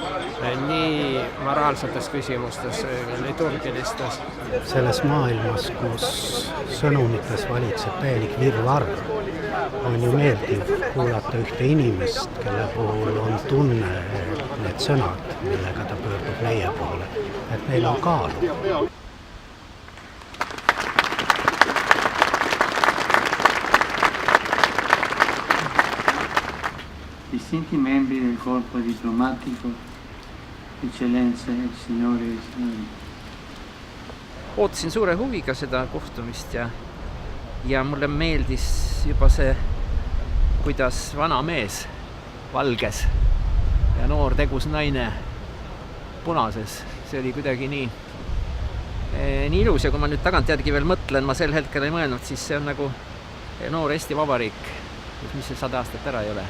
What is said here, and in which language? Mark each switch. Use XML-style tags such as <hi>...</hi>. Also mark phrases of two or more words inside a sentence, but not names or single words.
<et>Nii moraalsetes küsimustes, liturgilistes. Selles maailmas, kus sõnumites valitseb täielik virvarr, on ju meeldiv kuulata ühte inimest, kelle puhul on tunne, et need sõnad, millega ta pöördub meie poole, et neil on kaalu.</et> <it>Distinti membri del corpo diplomatico, eccellenze, signore e signori.</it> <et>Ootasin suure huviga seda kohtumist ja mulle meeldis juba see, kuidas vana mees valges ja noor tegus naine punases. See oli kuidagi nii ilus ja kui ma nüüd tagantjärgi veel mõtlen, ma sel hetkel ei mõelnud, siis see on nagu noor Eesti Vabariik, mis see 100 aastat ära ei ole.</et>